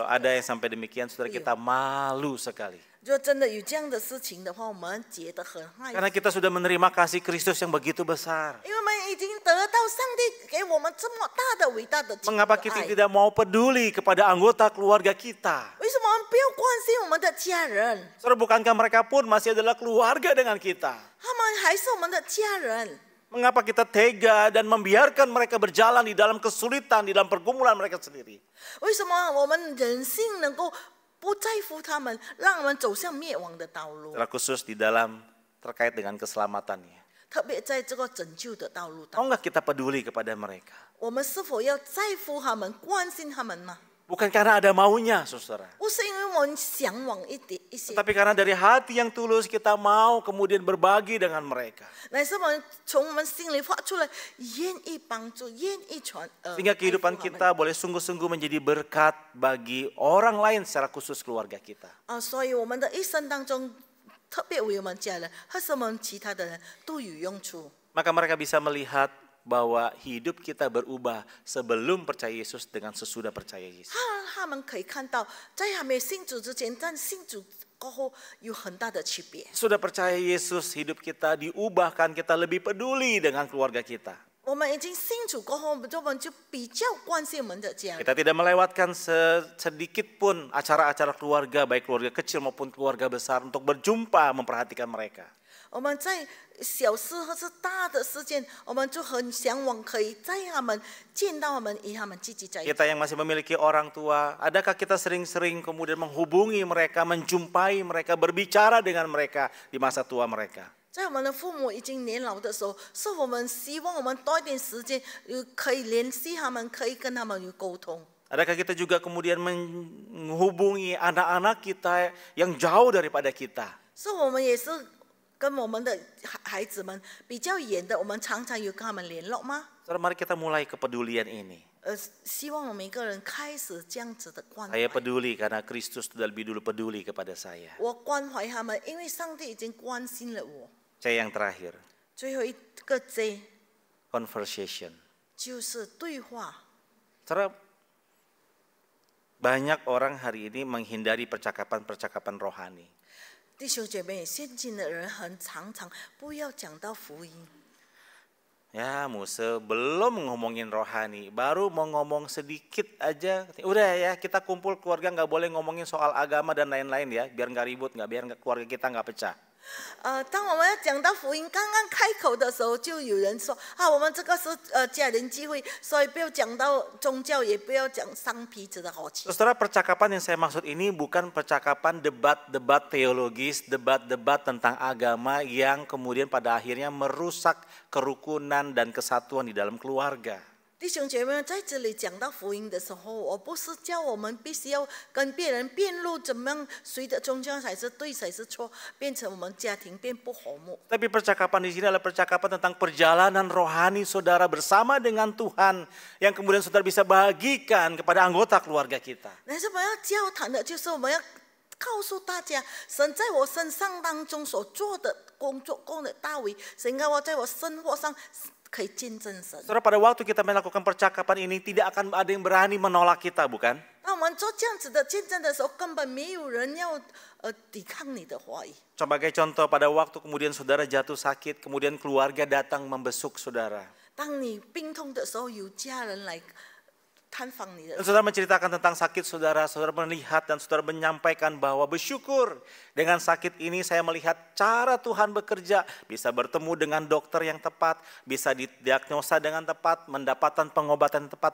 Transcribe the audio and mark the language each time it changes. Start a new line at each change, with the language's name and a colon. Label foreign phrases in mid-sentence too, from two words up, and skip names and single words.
Indonesian: Kalau ada yang sampai demikian, saudara, kita malu sekali.
Chinese: 如果真的有这样的事情的话，我们觉得很害
Indonesian: Karena
Chinese: 怕，
Indonesian: kita sudah menerima kasih Kristus yang begitu besar.
Chinese: 因为我们已经得到上帝给我们这么大的伟大的基督
Indonesian: Mengapa
Chinese: 的
Indonesian: kita
Chinese: 爱。
Indonesian: tidak mau peduli kepada anggota keluarga kita?
Chinese: 为什么我们不要关心我们的家人？
Indonesian: Saudara, bukankah mereka pun masih adalah keluarga dengan kita?
Chinese: 他们还是我们的家人。
Indonesian: Mengapa kita tega dan membiarkan mereka berjalan di dalam kesulitan, di dalam pergumulan mereka sendiri?
Chinese: 为什么我们人性能够不在乎他们，让我们走向灭亡的道路？
Indonesian: Secara khusus di dalam terkait dengan keselamatannya.
Chinese: 特别在这个拯救的道路
Indonesian: Mau
Chinese: 当中，
Indonesian: nggak kita peduli kepada mereka?
Chinese: 我们是否要在乎他们、关心他们吗？
Indonesian: Bukan karena ada maunya, saudara.
Chinese: 不是因为我们向往一些，
Indonesian: Tapi karena dari hati yang tulus kita mau kemudian berbagi dengan mereka.
Chinese: 乃是我们从我们心里发出来，愿意帮助、愿意传。
Indonesian: Sehingga kehidupan
Chinese: 爱护他们
Indonesian: kita boleh sungguh-sungguh menjadi berkat bagi orang lain secara khusus keluarga kita.
Chinese: 所以我们的一生当中，特别为我们家人，还是我们其他的人都有用处。
Indonesian: Maka mereka bisa melihat bahwa hidup kita berubah sebelum percaya Yesus dengan sesudah percaya Yesus.
Chinese: 他们可以看到，在还没有信主之前，但信主过后有很大的区别。
Indonesian: Sudah percaya Yesus, hidup kita diubahkan, kita lebih peduli dengan keluarga kita.
Chinese: 我们已经信主过后，我们就比较关心我们的家人。
Indonesian: Kita tidak melewatkan sedikit pun acara-acara keluarga, baik keluarga kecil maupun keluarga besar, untuk berjumpa, memperhatikan mereka.
Chinese: 我们在小事或是大的事件，我们就很向往可以在他们见到他们，与他们积极在一起。
Indonesian: Kita yang masih memiliki orang tua, adakah kita sering-sering kemudian menghubungi mereka, menjumpai mereka, berbicara dengan mereka di masa tua mereka?
Chinese: 在我们的父母已经年老的时候，是我们希望我们多一点时间，可以联系他们，可以跟他们有沟通。
Indonesian: Adakah kita juga kemudian menghubungi anak-anak kita yang jauh daripada kita?
Chinese: 是我们也是跟我们的孩子们比较远的，我们常常有跟他们联络吗？
Indonesian: Saudara, mari kita mulai kepedulian ini.
Chinese: 希望我们每个人开始这样子的关怀
Indonesian: Saya。peduli karena Kristus sudah lebih dulu peduli kepada saya.
Chinese: 我关怀他们，因为上帝已经关心了我。
Indonesian: C yang terakhir,
Chinese: 最后一个 J
Indonesian: conversation.
Chinese: 就是对话。
Indonesian: Saudara, banyak orang hari ini menghindari percakapan-percakapan rohani.
Chinese: 弟兄姐妹，现今的人常常不要讲到福音。
Indonesian: Ya, Musa belum ngomongin rohani, baru mau ngomong sedikit aja. Udah ya, kita kumpul keluarga nggak boleh ngomongin soal agama dan lain-lain ya, biar nggak ribut, biar keluarga kita nggak pecah.
Chinese: 当我们要讲到福音刚刚开口的时候，就有人说我们这个是家人聚会，所以不要讲到宗教，也不要讲伤彼此的和气。
Indonesian: Saudara, percakapan yang saya maksud ini bukan percakapan debat-debat teologis, debat-debat tentang agama yang kemudian pada akhirnya merusak kerukunan dan kesatuan di dalam keluarga.
Chinese: 弟兄姐妹，在这里讲到福音的时候，我不是叫我们必须要跟别人辩论怎么样，谁的宗教才是对，谁是错，变成我们家庭变不和睦。
Indonesian: Tapi percakapan di sini adalah percakapan tentang perjalanan rohani saudara bersama dengan Tuhan yang kemudian saudara bisa bagikan kepada anggota keluarga kita.
Chinese: 但是我们要交谈的就是我们要告诉大家，神在我身上当中所做的工作功的大为，神让我在我生活上可以见证神。
Indonesian: Saudara, pada waktu kita melakukan percakapan ini tidak akan ada yang berani menolak kita, bukan?
Chinese: 当我们做这样子的见证的时候，根本没有人要抵抗你的话语。
Indonesian: Sebagai contoh, pada waktu kemudian saudara jatuh sakit, kemudian keluarga datang membesuk saudara.
Chinese: 当你病痛的时候，有家人来探访你的
Indonesian: Dan saudara menceritakan tentang sakit saudara, saudara melihat dan saudara menyampaikan bahwa bersyukur dengan sakit ini saya melihat cara Tuhan bekerja, bisa bertemu dengan dokter yang tepat, bisa didiagnosa dengan tepat, mendapatkan pengobatan yang tepat.